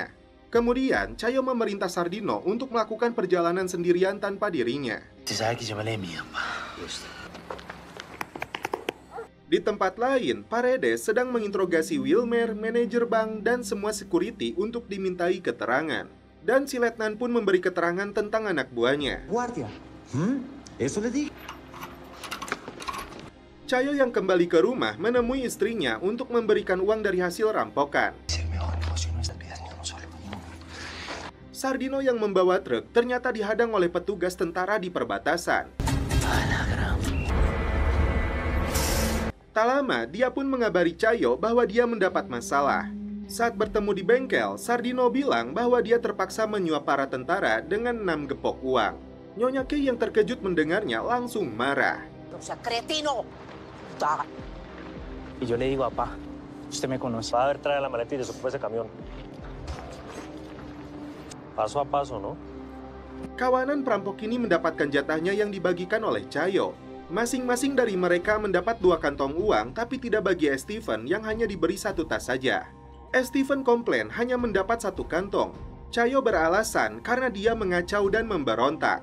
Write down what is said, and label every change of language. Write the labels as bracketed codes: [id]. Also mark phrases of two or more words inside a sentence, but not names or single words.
[id] Kemudian, Chayo memerintah Sardino untuk melakukan perjalanan sendirian tanpa dirinya. Di tempat lain, Paredes sedang menginterogasi Wilmer, manajer bank, dan semua security untuk dimintai keterangan. Dan si letnan pun memberi keterangan tentang anak buahnya. [es] Guardia. Eso le di. [id] Chayo yang kembali ke rumah menemui istrinya untuk memberikan uang dari hasil rampokan. Sardino yang membawa truk ternyata dihadang oleh petugas tentara di perbatasan. Tak lama, dia pun mengabari Chayo bahwa dia mendapat masalah. Saat bertemu di bengkel, Sardino bilang bahwa dia terpaksa menyuap para tentara dengan 6 gepok uang. Nyonya Kei yang terkejut mendengarnya langsung marah. [es] Y yo le digo, papá, usted me conoce. Va a ver, trae la maleta y desocupa ese camión. Paso a paso, ¿no? [id] Kawanan perampok ini mendapatkan jatahnya yang dibagikan oleh Chayo. Masing-masing dari mereka mendapat 2 kantong uang, tapi tidak bagi Steven yang hanya diberi 1 tas saja. Steven komplain hanya mendapat 1 kantong. Chayo beralasan karena dia mengacau dan memberontak.